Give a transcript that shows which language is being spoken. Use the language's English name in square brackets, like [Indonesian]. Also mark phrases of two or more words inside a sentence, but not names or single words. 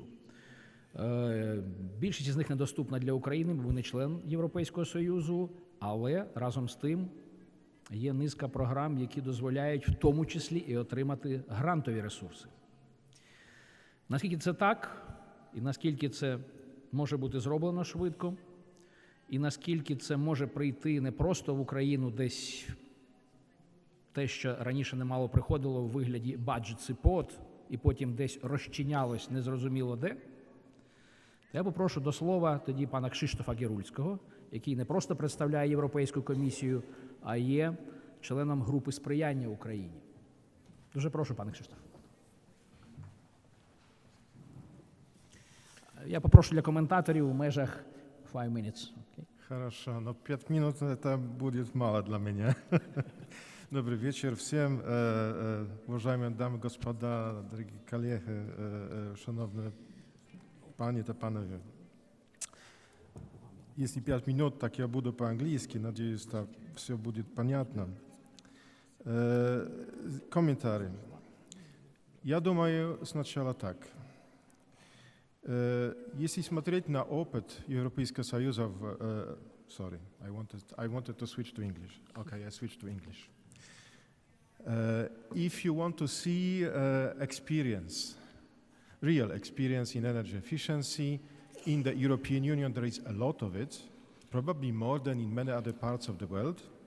[Ukrainian] Більшість з них недоступна для України, бо не член Європейського Союзу, але разом з тим є низка програм, які дозволяють в тому числі і отримати грантові ресурси. Наскільки це так, і наскільки це може бути зроблено швидко, і наскільки це може прийти не просто в Україну десь те, що раніше немало приходило в вигляді [English] budget support, [Ukrainian] і потім десь розчинялось незрозуміло де, я попрошу до слова тоді пана Кшиштофа Герульського, який не просто представляє Європейську комісію, а є членом групи сприяння Україні. Дуже прошу, пане Кшиштоф. Я попрошу для коментаторів у межах 5 minutes. [English] Okay. [Russian] Хорошо, но 5 минут это будет мало для меня. Добрый вечер всем, уважаемые дамы и господа, дорогие коллеги, шановные пани и панове. Если 5 минут, так я буду по-английски, надеюсь, так все будет понятно. Комментарии. Я думаю, сначала так. Если смотреть на опыт Европейского Союза [English] sorry, I wanted to switch to English. Okay, I switched to English. If you want to see experience, real experience in energy efficiency, in the European Union there is a lot of it, probably more than in many other parts of the world.